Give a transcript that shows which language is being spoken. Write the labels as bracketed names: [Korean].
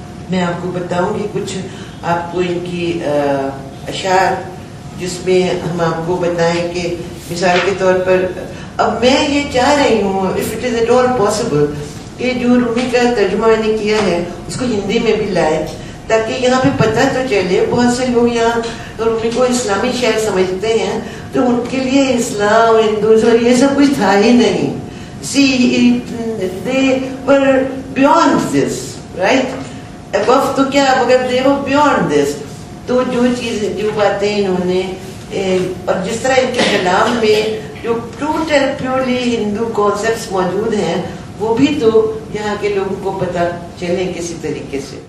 [Urdu] میں آپ کو بتاؤں گی کچھ آپ کو ان کی اشعار, جس میں ہم آپ کو بتائیں کہ مثال کے طور پر اب میں یہ چاہ رہی ہوں [English] if it is at all possible [Urdu] کہ جو رومی کا ترجمہ میں نے کیا ہے اس کو ہندی میں بھی لائے, تاکہ یہاں پہ پتہ تو چلے. بہت سے لوگ یہاں رومی کو اسلامی شاعر سمجھتے ہیں, تو ان کے لیے اسلام ہندوازم یہ سب کچھ تھا ہی نہیں. [English] See, they were beyond this, right? Above [Urdu] تو کیا, مگر [English] they were beyond this. [Urdu] تو جو چیزیں, جو باتیں انہوں نے, اور جس طرح ان کے کلام میں جو ٹوٹل پیورلی ہندو کانسیپٹس موجود ہیں, وہ بھی تو یہاں کے لوگوں کو پتہ چلیں کسی طریقے سے.